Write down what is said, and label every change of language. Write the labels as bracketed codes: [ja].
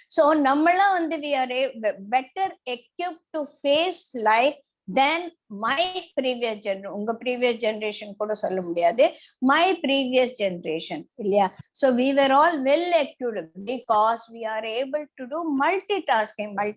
[ta] So நம்மளாம் வந்து [en] we are better equipped to face life than my previous generation. [ta] உங்க previous generation கூட சொல்ல முடியாது, [en] my previous generation [ta] இல்லையா? [en] So we were all well equipped because we are able to do multitasking.